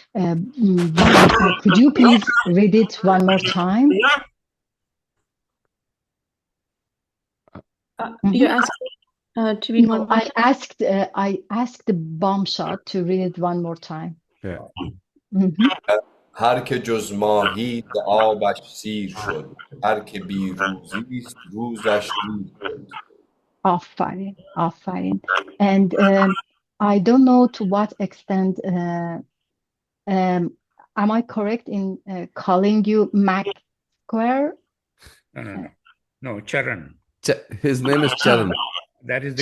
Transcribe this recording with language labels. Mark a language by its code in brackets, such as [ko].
[en] Bam, could you please read it one more time? You're asking to read one No, more I asked the bomb shot to read it one more time. Yeah. Mhm. [fa] هر که جز ماهی ز آبش سیر شد هر که بی روزیست روزش دیر شد. آفرین. آفرین. [en] And I don't know to what extent am I correct in calling you Mac Square? No, Charan. His name is Charan. That is the